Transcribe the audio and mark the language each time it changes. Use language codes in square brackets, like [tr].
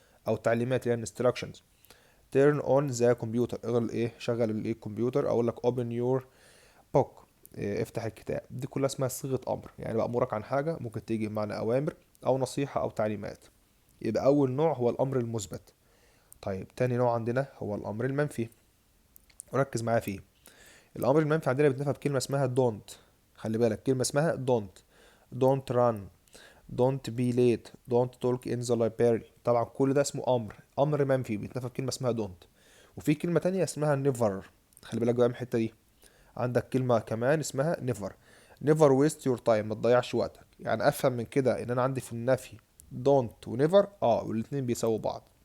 [ar] او تعليمات اللي هي instructions. [en] turn on the computer [ar] اغل ايه شغل الايه الكمبيوتر، او اقول لك [en] open your book [ar] إيه افتح الكتاب. دي كلها اسمها صيغه امر، يعني بامرك عن حاجه ممكن تيجي بمعنى اوامر او نصيحه او تعليمات. يبقى اول نوع هو الامر المثبت. طيب تاني نوع عندنا هو الامر المنفي، وركز معايا فيه. الامر المنفي عندنا بنفهم بكلمه اسمها don't. خلي بالك كلمه اسمها [en] don't run, don't be late, don't talk in the library. [ar] طبعا كل ده اسمه امر منفي بيتنفى بكلمه اسمها don't. وفي كلمه تانية اسمها never. خلي بالك بقى من الحته دي. عندك كلمه كمان اسمها [en] never waste your time، [ar] ما تضيعش وقتك. يعني افهم من كده ان انا عندي في النفي don't و never، والاتنين بيساووا بعض.